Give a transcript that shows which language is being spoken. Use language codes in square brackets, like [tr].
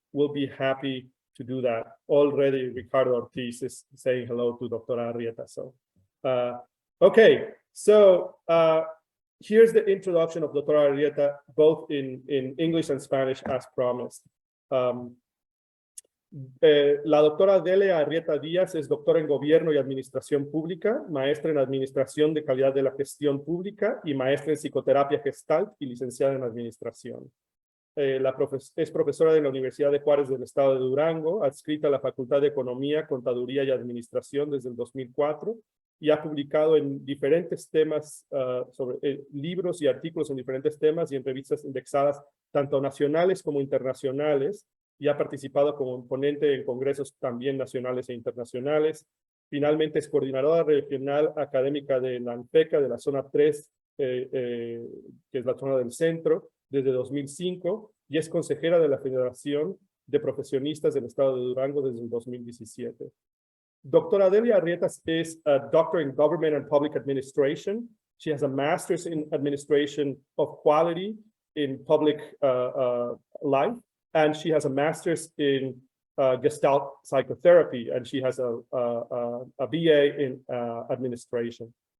[en] We'll be happy to do that. Already, Ricardo Ortiz is saying hello to Dr. Arrieta. So, okay. So here's the introduction of Doctora Arrieta, both in English and Spanish as promised. [es] La doctora Delia Arrieta Díaz es doctora en Gobierno y Administración Pública, maestra en Administración de Calidad de la Gestión Pública y maestra en Psicoterapia Gestalt y licenciada en Administración. Es profesora de la Universidad de Juárez del Estado de Durango, adscrita a la Facultad de Economía, Contaduría y Administración desde el 2004 y ha publicado en diferentes temas, libros y artículos en diferentes temas y en revistas indexadas tanto nacionales como internacionales, y ha participado como ponente en congresos también nacionales e internacionales. Finalmente es coordinadora regional académica de la ANPECA de la zona 3, que es la zona del centro, desde 2005, y es consejera de la Federación de Profesionistas del Estado de Durango desde el 2017. [en] Doctora Delia Arrietas is a doctor in Government and Public Administration. She has a master's in Administration of Quality in Public Life, and she has a master's in Gestalt Psychotherapy, and she has a BA in Administration.